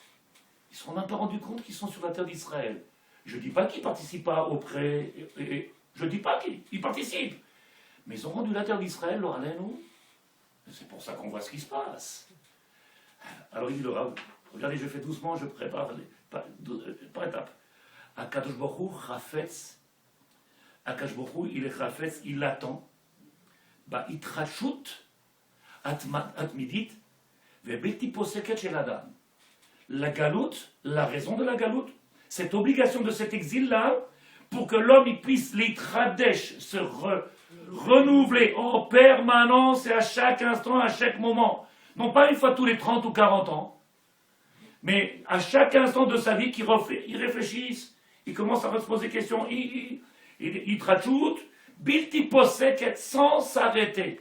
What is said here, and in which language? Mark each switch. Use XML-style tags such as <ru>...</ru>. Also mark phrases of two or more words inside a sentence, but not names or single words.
<fr>Ils ne se sont même pas rendus compte qu'ils sont sur la terre d'Israël. Je ne dis pas qu'ils ne participent pas auprès, je ne dis pas qu'ils participent, mais ils ont rendu la terre d'Israël, leur nous. C'est pour ça qu'on voit ce qui se passe. Alors il dit le Rav, regardez, je fais doucement, je prépare par étapes.</fr> <he>הקדוש ברוך הוא חפץ, הקדוש ברוך הוא,</he> <fr>il est chafetz, il l'attend.</fr> <he>בהתרחשות התמידית והבלתי פוסקת של אדם.</he> <fr>La galoute, la raison de la galoute, cette obligation de cet exil-là, pour que l'homme il puisse l'itradesh, se renouveler en permanence et à chaque instant, à chaque moment. Non pas une fois tous les 30 ou 40 ans, mais à chaque instant de sa vie, il réfléchisse, il commence à se poser des questions, il trachoute,</fr> <he>בלתי פוסקת,</he> <fr>sans s'arrêter.</fr>